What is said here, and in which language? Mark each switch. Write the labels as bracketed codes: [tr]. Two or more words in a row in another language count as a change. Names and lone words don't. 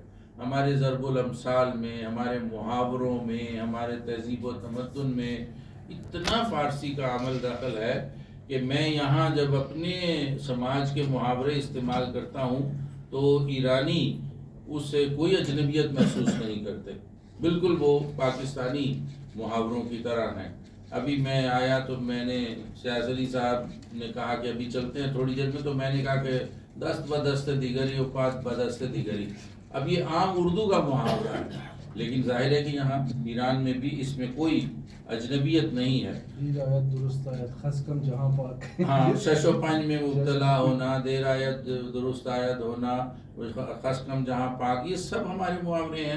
[ur] ہمارے ضرب الامثال میں، ہمارے محاوروں میں، ہمارے تہذیب و تمدن میں اتنا فارسی کا عمل دخل ہے کہ میں یہاں جب اپنے سماج کے محاورے استعمال کرتا ہوں تو ایرانی اس سے کوئی اجنبیت محسوس نہیں کرتے، بالکل وہ پاکستانی محاوروں کی طرح ہیں. ابھی میں آیا تو میں نے شاہ علی صاحب نے کہا کہ ابھی چلتے ہیں تھوڑی دیر میں، تو میں نے کہا کہ [fa] دست بدست دیگری و پات بدست دیگری. [ur] اب یہ عام اردو کا محاورہ ہے لیکن ظاہر ہے کہ یہاں ایران میں بھی اس میں کوئی اجنبیت نہیں ہے. [fa] دیر آیت درست آیت خس کم جہاں پاک. [ur] ہاں، 605 میں مبتلا ہونا، دیر آیت درست آیت ہونا، خس کم جہاں پاک، یہ سب ہمارے محاورے ہیں.